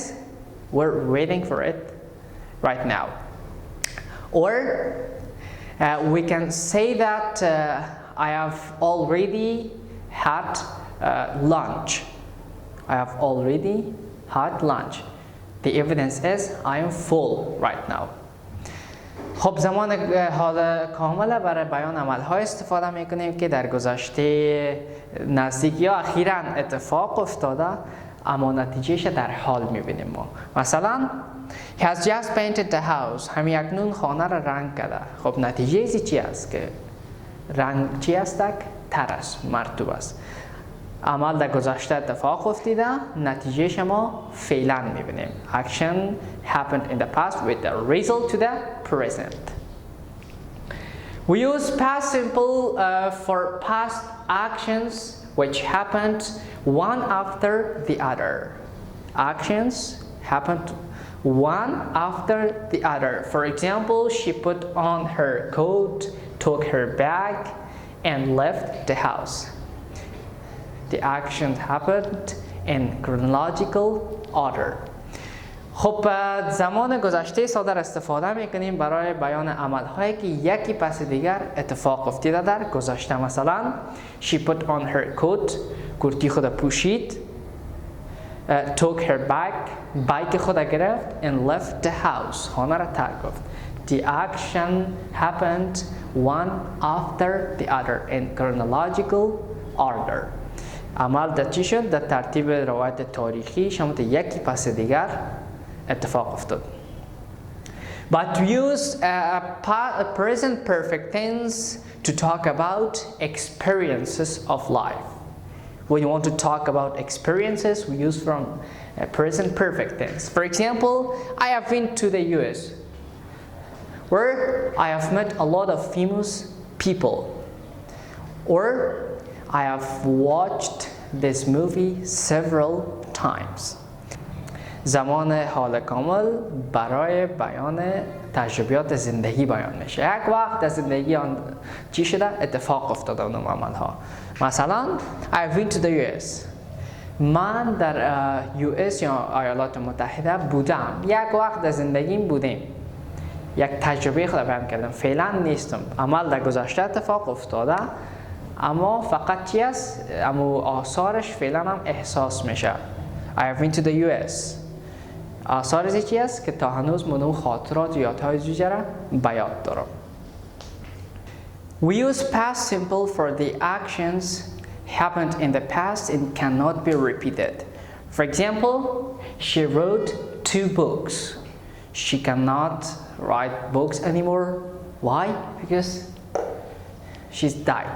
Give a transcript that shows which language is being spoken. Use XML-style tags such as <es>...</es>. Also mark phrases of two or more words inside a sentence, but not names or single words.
<en>We're waiting for it right now. Or we can say that I have already had lunch. I have already had lunch. The evidence is I am full right now.</en> <fa>خب زمان حال کامل برای بیان عمل‌های استفاده می‌کنیم که در گذشته نزدیک یا اخیراً اتفاق افتاده اما نتیجهش در حال می‌بینیم ما.</fa> <en>مثلا He has just painted the house.</en> <fa>همین اکنون خانه را رنگ کرده. خب نتیجه ازی چی است که رنگ چی است؟ تر است، مرطوب است. عمل در گذشته اتفاق افتیده، نتیجه ما فعلا میبینیم.</fa> <en>Action happened in the past with the result to the present. We use past simple for past actions which happened one after the other. Actions happened one after the other. For example, she put on her coat, took her bag, and left the house. The action happened in chronological order.</en> <fa>خب زمان گذشته ساده را استفاده میکنیم برای بیان عملهایی که یکی پس دیگر اتفاق افتیده در گذشته.</fa> <en>مثلا She put on her coat.</en> <fa>کورتی خود پوشید.</fa> <en>Took her bag.</en> <fa>بایک خود گرفت.</fa> <en>And left the house.</en> <fa>خانه را ترک گفت.</fa> <en>The action happened one after the other in chronological order.</en> <fa>عمل در چی شد؟ در ترتیب روایت تاریخی شامل یکی پس دیگر اتفاق افتاد.</fa> <en>But we use present perfect tense to talk about experiences of life. When you want to talk about experiences, we use from present perfect tense. For example, I have been to the US, where I have met a lot of famous people. Or I have watched this movie several times.</en> <fa>زمان حال کامل برای بیان تجربیات زندگی بیان میشه. یک وقت در زندگی آن چی شده؟ اتفاق افتاده اون عمل ها.</fa> <en>مثلا I've been to the US.</en> <fa>من در US یا ایالات متحده بودم. یک وقت در زندگیم بودیم. یک تجربه خود بیان کردم. فعلا نیستم. عمل در گذشته اتفاق افتاده. اما فقط چی است؟ اما آثارش فعلا هم احساس میشه.</fa> <en>I have been to the US.</en> <fa>آثارش چی است؟ که تا هنوز منو خاطرات و یادهای زوجه را به یاد دارم.</fa> <en>We use past simple for the actions happened in the past and cannot be repeated. For example, she wrote 2 books. She cannot write books anymore. Why? Because she's died.</en>